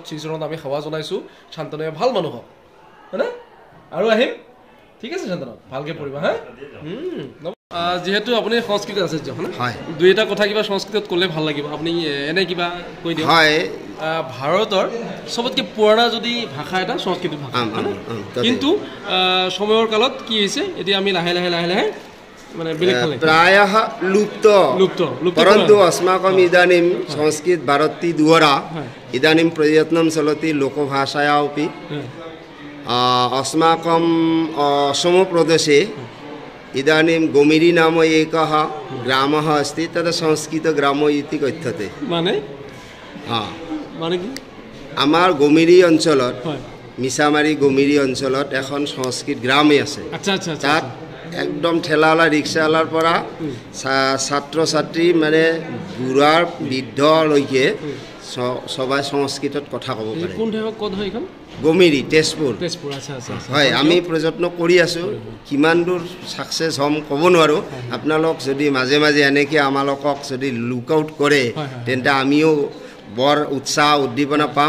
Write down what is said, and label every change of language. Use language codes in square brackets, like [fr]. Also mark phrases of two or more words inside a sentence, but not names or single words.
[as] শ্ৰীচৰণত আমি সেৱা জনাইছোঁ শান্তনুৱে ভাল মানুহ হওক হয়নে আৰু আহিম ঠিক আছে শান্তনু ভালকৈ পঢ়িবা হা যিহেতু আপুনি সংস্কৃত আচাৰ্য হয় দুই এটা কথা কিবা সংস্কৃতত ক'লে ভাল লাগিব আপুনি এনে কিবা কৈ দিয়ক হয় ভাৰতৰ চবতকৈ পুৰণা যদি ভাষা এটা সংস্কৃত ভাষা কিন্তু সময়ৰ কালত কি হৈছে এতিয়া আমি লাহে লাহে লাহে লাহে মানে বেলেগ ফালে [sa] प्रायः लुप्त परन्तु अस्माकम् इदानीं संस्कृत भारती द्वारा इदानीं प्रयत्नं चलति लोकभाषाया अपि अस्माकम् असमप्रदेशे इदानीं गोमिरी नाम एकः ग्रामः अस्ति तद् संस्कृतग्राम इति कथ्यते [as] माने মানে কি আমাৰ গোমিৰী অঞ্চলত মিছামাৰী গোমিৰী অঞ্চলত এখন সংস্কৃত গ্ৰামেই আছে আচ্ছা আচ্ছা তাত একদম ঠেলাৱালা ৰিক্সাৱালাৰ পৰা ছাত্ৰ ছাত্ৰী মানে বুঢ়াৰ বৃদ্ধলৈকে সবাই সংস্কৃতত কথা ক'ব পাৰে কোন ঠাইত ক'ত হয় এখন গোমিৰি তেজপুৰ আচ্ছা আচ্ছা হয় আমি প্ৰযত্ন কৰি আছোঁ কিমান দূৰ ছাকচেছ হ'ম ক'ব নোৱাৰোঁ আপোনালোক যদি মাজে মাজে এনেকৈ আমালোকক যদি [en] look out [as] কৰে তেন্তে আমিও বৰ উৎসাহ উদ্দীপনা পাম